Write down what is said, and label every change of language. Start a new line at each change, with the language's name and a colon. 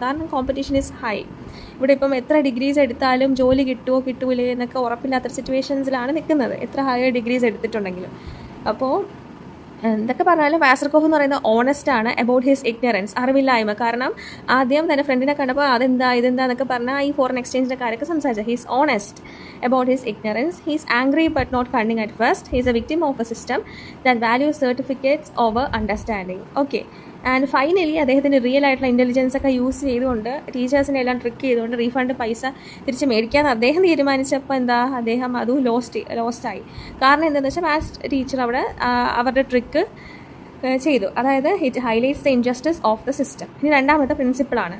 Malayalam: കാരണം
English: Competition is high.
Malayalam: ഇവിടെ ഇപ്പം എത്ര ഡിഗ്രീസ് എടുത്താലും ജോലി കിട്ടുമോ കിട്ടൂലേ എന്നൊക്കെ ഉറപ്പില്ലാത്ത സിറ്റുവേഷൻസിലാണ് നിൽക്കുന്നത്, എത്ര ഹയർ ഡിഗ്രീസ് എടുത്തിട്ടുണ്ടെങ്കിലും. അപ്പോൾ എന്തൊക്കെ പറഞ്ഞാലും വാസർകോഫ് എന്ന് പറയുന്നത് ഓണസ്റ്റ് ആണ്
English: about his ignorance,
Malayalam: അറിവില്ലായ്മ. കാരണം ആദ്യം തന്നെ ഫ്രണ്ടിനെ കണ്ടപ്പോൾ ഇതെന്താ എന്നൊക്കെ പറഞ്ഞാൽ ഈ ഫോറിൻ എക്സ്ചേഞ്ചിൻ്റെ കാര്യമൊക്കെ സംസാരിച്ചു.
English: He's honest about his ignorance. He is angry but not cunning at first. He is a victim of a system that values certificates over understanding. Okay.
Malayalam: And finally അദ്ദേഹത്തിന് റിയൽ ആയിട്ടുള്ള ഇൻ്റലിജൻസ് ഒക്കെ use ചെയ്തുകൊണ്ട് ടീച്ചേഴ്സിനെ എല്ലാം trick ചെയ്തുകൊണ്ട് refund പൈസ തിരിച്ച് മേടിക്കാൻ അദ്ദേഹം തീരുമാനിച്ചപ്പോൾ അദ്ദേഹം അതും ലോസ്റ്റായി. കാരണം എന്താണെന്ന് വെച്ചാൽ മാത്സ് ടീച്ചർ അവിടെ അവരുടെ ട്രിക്ക് ചെയ്തു.
English: അതായത് it highlights the injustice of the system.
Malayalam: ഇനി രണ്ടാമത്തെ പ്രിൻസിപ്പിളാണ്.